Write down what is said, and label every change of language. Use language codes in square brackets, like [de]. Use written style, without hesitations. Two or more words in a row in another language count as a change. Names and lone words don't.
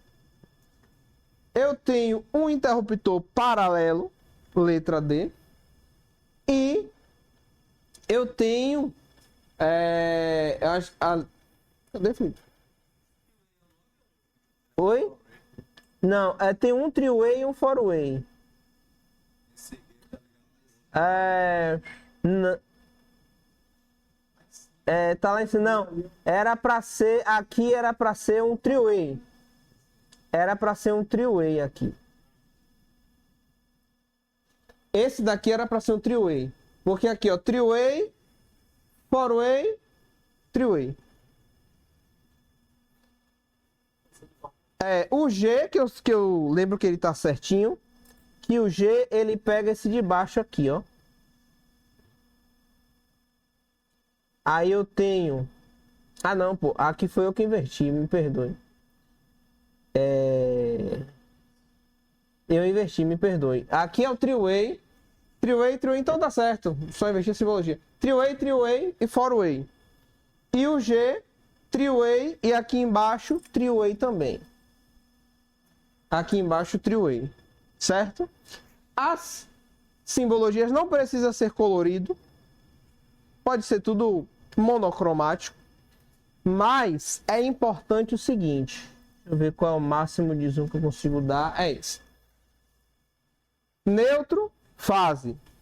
[pt] Eu tenho um interruptor paralelo, letra D. E eu tenho... Cadê, Felipe? Oi? Não, tem um three-way e um four-way. Tá lá em cima. Não, era pra ser... Aqui era pra ser um three-way. Era pra ser um three-way aqui. Esse daqui era pra ser um three-way. Porque aqui, ó, [en] three-way, four-way, three-way. [pt] O G, que eu lembro que ele tá certinho. Que o G, ele pega esse de baixo aqui, ó. Aí eu tenho... Ah, não, pô. Aqui foi eu que inverti, me perdoe. Eu inverti, me perdoe. Aqui é o [en] three-way. Three-way, [pt] então dá certo. Só investir em simbologia. Three-way e four-way. E o G, three-way, e aqui embaixo, three-way também. Aqui embaixo, three-way. Certo? As simbologias não precisam ser colorido. Pode ser tudo monocromático. Mas é importante o seguinte. Deixa eu ver qual é o máximo de zoom que eu consigo dar. É esse. Neutro, fase.